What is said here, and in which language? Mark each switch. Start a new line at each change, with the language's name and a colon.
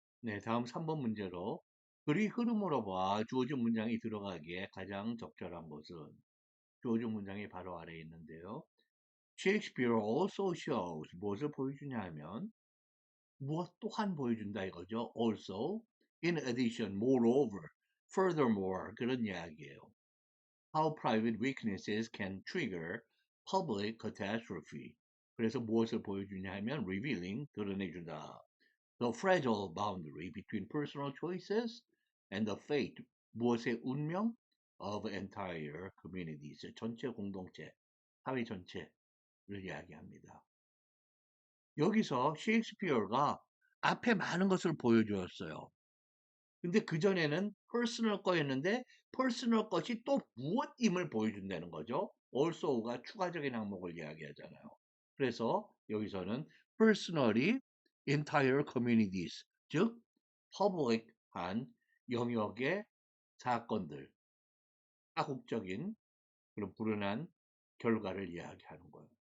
Korean: 네, 다음 3번 문제로 글의 흐름으로 봐 주어진 문장이 들어가기에 가장 적절한 것은 주어진 문장이 바로 아래에 있는데요.
English: Shakespeare also shows
Korean: 무엇을 보여주냐 하면 무엇 또한 보여준다 이거죠.
English: Also, in addition, moreover, furthermore
Korean: 그런 이야기예요.
English: How private weaknesses can trigger public catastrophe.
Korean: 그래서 무엇을 보여주냐 하면 revealing, 드러내주다.
English: The fragile boundary between personal choices and the fate,
Korean: 무엇의 운명
English: of entire communities,
Korean: 전체 공동체, 사회 전체를 이야기합니다. 여기서 셰익스피어가 앞에 많은 것을 보여주었어요. 근데 그전에는 personal 거였는데 personal 것이 또 무엇임을 보여준다는 거죠. also가 추가적인 항목을 이야기하잖아요. 그래서 여기서는
English: personally entire communities,
Korean: 즉 public한 영역의 사건들, 다국적인 그런 불운한 결과를 이야기하는 거예요.